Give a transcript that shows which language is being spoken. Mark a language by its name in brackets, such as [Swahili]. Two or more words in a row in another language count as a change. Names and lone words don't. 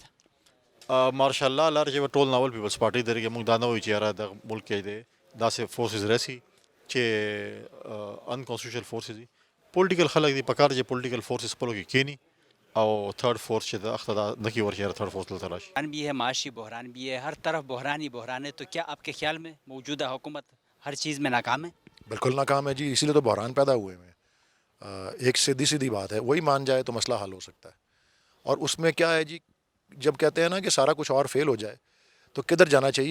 [Pashto] مارشاء الله لاره چې به ټول ناول پیپلز پارټۍ درېږي، موږ دا نه وایو چې یاره د ملک کې دی داسې فورسز راسي چې [English] unconstitutional forces [Pashto] دي. پولیټیکل خلک دي پکار چې [English] political forces [Pashto] خپلو کې کښېني او [English] third force [Pashto] چې د اخته دا نه کېږي ورشي [English] third force [Pashto] دلته راشي. [Urdu] بحران بھی ہے، معاشی بحران بھی ہے، ہر طرف بحران ہی بحران ہے. تو کیا آپ کے خیال میں موجودہ حکومت ہر چیز میں ناکام ہے؟ بالکل ناکام ہے جی، اسی لیے تو بحران پیدا ہوئے ہیں. ایک سیدھی بات ہے، وہی مان جائے تو مسئلہ حل ہو سکتا ہے. اور اس میں کیا ہے جی، جب کہتے ہیں نا کہ سارا کچھ اور فیل ہو جائے تو کدھر جانا چاہیے؟